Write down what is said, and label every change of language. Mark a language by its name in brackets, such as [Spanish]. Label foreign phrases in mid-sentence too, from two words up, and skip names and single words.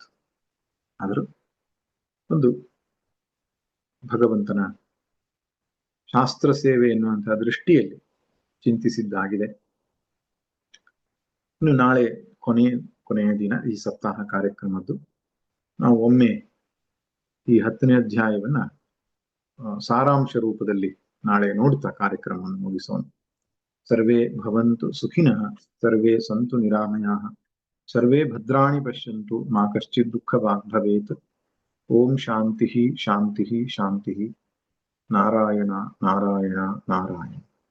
[Kannada] ಆದರೂ ಒಂದು ಭಗವಂತನ ಶಾಸ್ತ್ರ ಸೇವೆ ಎನ್ನುವಂತಹ ದೃಷ್ಟಿಯಲ್ಲಿ ಚಿಂತಿಸಿದ್ದಾಗಿದೆ. ಇನ್ನು ನಾಳೆ ಕೊನೆಯ ದಿನ ಈ ಸಪ್ತಾಹ ಕಾರ್ಯಕ್ರಮದ್ದು. ನಾವು ಒಮ್ಮೆ ಈ 10ನೇ ಅಧ್ಯಾಯವನ್ನ ಸಾರಾಂಶ ರೂಪದಲ್ಲಿ ನಾಳೆ ನೋಡ್ತಾ ಕಾರ್ಯಕ್ರಮವನ್ನು ಮುಗಿಸೋಣ. [Sanskrit] ಸರ್ವೇ ಭವಂತು ಸುಖಿನಃ, ಸರ್ವೇ ಸಂತು ನಿರಾಮಯಾಃ, ಸರ್ವೇ ಭದ್ರಾಣಿ ಪಶ್ಯಂತು ಮಾ ಕಶ್ಚಿತ್ ದುಃಖಭಾಗ್ ಭವೇತ್. ಓಂ ಶಾಂತಿ ಶಾಂತಿ ಶಾಂತಿ. ನಾರಾಯಣ ನಾರಾಯಣ ನಾರಾಯಣ.